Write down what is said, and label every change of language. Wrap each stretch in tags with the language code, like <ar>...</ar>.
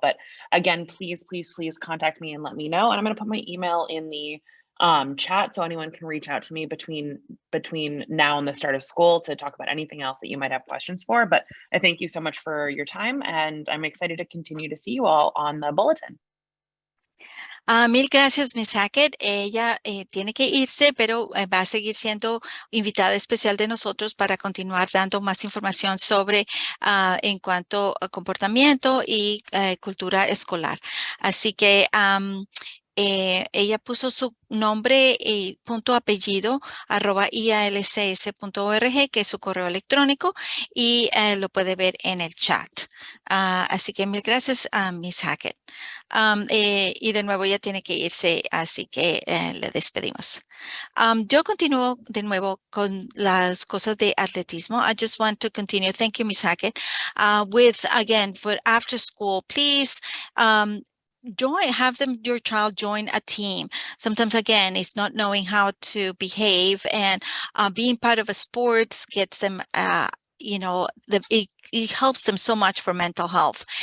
<en>But again, please contact me and let me know. And I'm going to put my email in the chat so anyone can reach out to me between now and the start of school to talk about anything else that you might have questions for. But I thank you so much for your time, and I'm excited to continue to see you all on the Bulletin.</en> <es>Mil gracias, Miss Hackett. Ella tiene que irse, pero va a seguir siendo invitada especial de nosotros para continuar dando más información sobre en cuanto a comportamiento y cultura escolar. Así que ella puso su nombre y punto apellido @ialcs.org, que es su correo electrónico, y lo puede ver en el chat. Así que mil gracias a Miss Hackett. Y de nuevo ella tiene que irse, así que le despedimos. Yo continúo de nuevo con las cosas de atletismo.</es> <en>I just want to continue. Thank you, Miss Hackett. With, again, for after school, please have your child join a team. Sometimes, again, it's not knowing how to behave, and being part of a sports gets them it helps them so much for mental health.</en>